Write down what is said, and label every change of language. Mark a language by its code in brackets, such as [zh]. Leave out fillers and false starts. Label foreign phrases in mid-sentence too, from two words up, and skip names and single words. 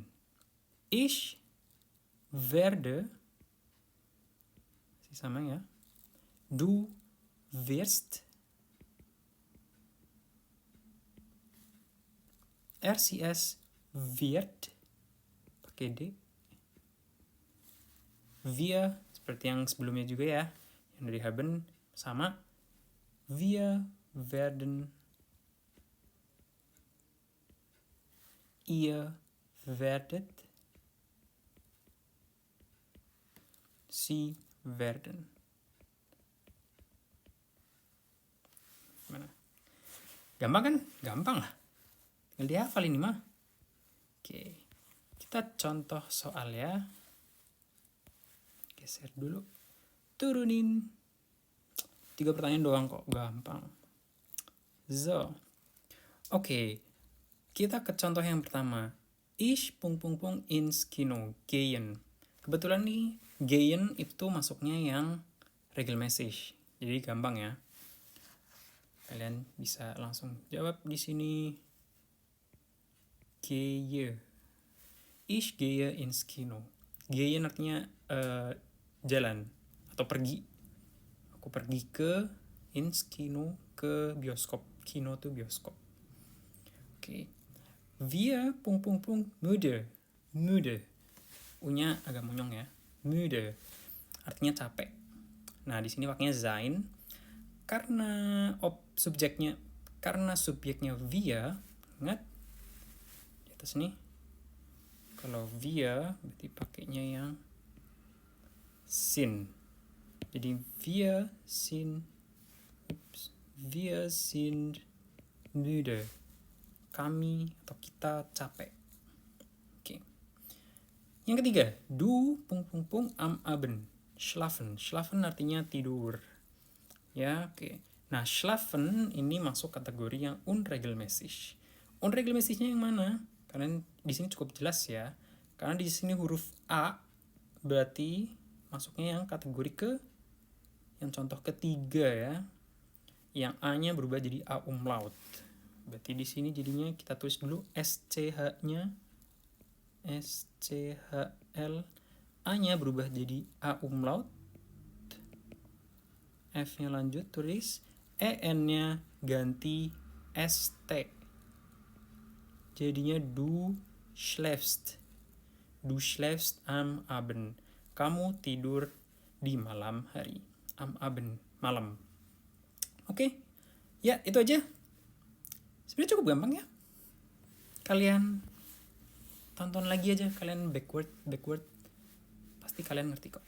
[de] Ich werde. [id] Masih sama ya. [de] Du wirst. RCS wird. [id] Pakai D. Wir, seperti yang sebelumnya juga ya. Yang dari haben sama. [de] Wir werden. Ihr werdet. Sie werden. [id] Gimana? Gampang kan? Gampang lah. Tinggal dihafal ini mah. Oke. Kita contoh soal ya. Geser dulu. Turunin. 3 pertanyaan doang kok. Gampang. So. Oke. Kita ke contoh yang pertama. [de] Ich ... ins Kino gehen. [id] Kebetulan nih gehen itu masuknya yang regelmäßig. Jadi gampang ya. Kalian bisa langsung jawab di sini. [de] Gehe. Ich gehe ins Kino. [id] Gehen artinya jalan atau pergi. Aku pergi ke [de] ins Kino, [id] ke bioskop. Kino itu bioskop. Oke. [de] Wir ... müde. Müde. [id] U-nya agak monyong ya. Müde. Artinya capek. Nah, di sini pakainya sein. Karena subjeknya wir, ingat di atas nih. Kalau wir berarti pakainya yang sin. [de] Jadi wir sind müde. [id] Kami atau kita capek. Oke. Yang ketiga, [de] du ... am Abend. Schlafen. Schlafen [id] artinya tidur. Ya, oke. Nah, schlafen ini masuk kategori yang unregelmäßig. Unregelmäßignya yang mana? Kalian di sini cukup jelas ya. Karena di sini huruf A berarti masuknya yang kategori ke yang contoh ketiga ya. Yang A-nya berubah jadi A umlaut. Berarti di sini jadinya kita tulis dulu SCH-nya SCHL. A-nya berubah jadi A umlaut. F-nya lanjut tulis. E-N-nya ganti ST. [de] Jadinya du schläfst. Du schläfst am Abend. [id] Kamu tidur di malam hari. [de] Am Abend, [id] malam. Oke. Ya, itu aja. Sebenarnya cukup gampang ya. Kalian tonton lagi aja. Kalian backward. Pasti kalian ngerti kok.